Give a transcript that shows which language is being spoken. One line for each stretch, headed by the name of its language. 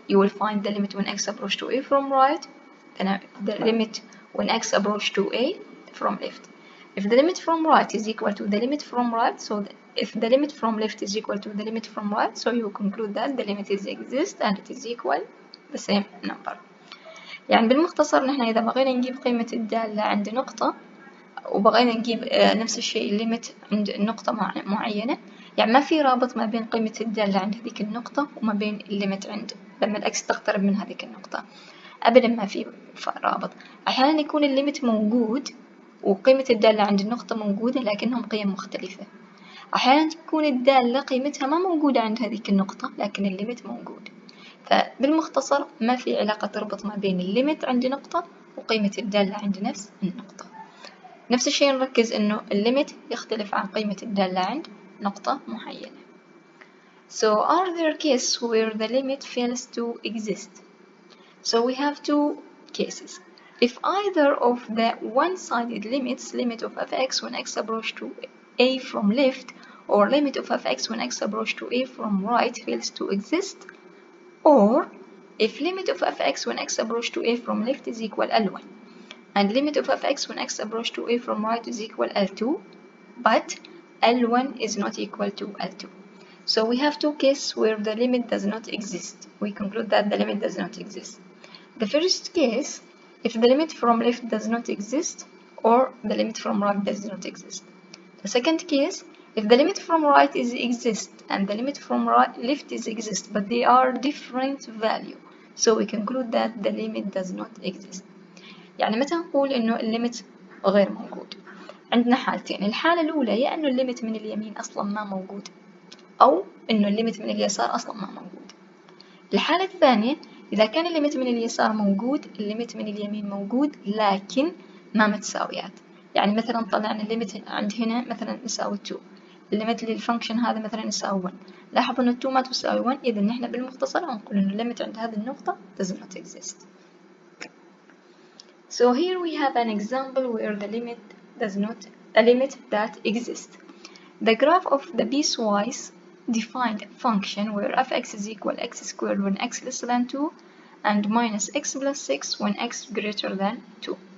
English: You will find the limit when x approach to a from right, then the limit when x approach to a from left. If the limit from right is equal to the limit from right, so if the limit from left is equal to the limit from right, so you conclude that the limit is exist and it is equal the same number.
Arabic: يعني بالمختصر نحن إذا بغينا نجيب قيمة الدالة عند نقطة وبغينا نجيب نفس الشيء الليمت عند نقطة معينة، يعني ما في رابط ما بين قيمة الدالة عند هذيك النقطة وما بين الليمت عند لما الأكس تقترب من هذيك النقطة، أبدا ما في رابط. أحيانا يكون الليمت موجود وقيمة الدالة عند النقطة موجودة لكنهم قيم مختلفة. أحيانا تكون الدالة قيمتها ما موجودة عند هذيك النقطة لكن الليمت موجود. فبالمختصر ما في علاقة تربط ما بين الليمت عند نقطة وقيمة الدالة عند نفس النقطة. نفس الشيء نركز إنه الليمت يختلف عن قيمة الدالة عند نقطة معينة.
English: So are there cases where the limit fails to exist? So we have two cases. If either of the one-sided limits, limit of f(x) when x approach to a from left, or limit of f(x) when x approach to a from right fails to exist, or if limit of f(x) when x approach to a from left is equal L1, and limit of f(x) when x approach to a from right is equal L2, but L1 is not equal to L2. So we have two cases where the limit does not exist. We conclude that the limit does not exist. The first case, if the limit from left does not exist, or the limit from right does not exist. The second case, if the limit from right is exist and the limit from left is exist, but they are different value, so we conclude that the limit does not exist.
Arabic: يعني متى نقول إنه الليمت غير موجود؟ عندنا حالتين. الحالة الأولى يا إنه الليمت من اليمين أصلا ما موجود، أو إنه الليمت من اليسار أصلا ما موجود. الحالة الثانية إذا كان الليمت من اليسار موجود، الليمت من اليمين موجود لكن ما متساويات. يعني مثلا طلعنا الليمت عند هنا مثلا يساوي 2، الليمت للفانكشن هذا مثلا يساوي 1. لاحظوا إنه 2 ما تساوي 1، إذا نحن بالمختصر نقول إنه الليمت عند هذه النقطة
English: does not exist. So here we have an example where the limit does not, a limit that exists. The graph of the piecewise defined function where f(x) is equal x squared when x less than 2 and minus x plus 6 when x greater than 2.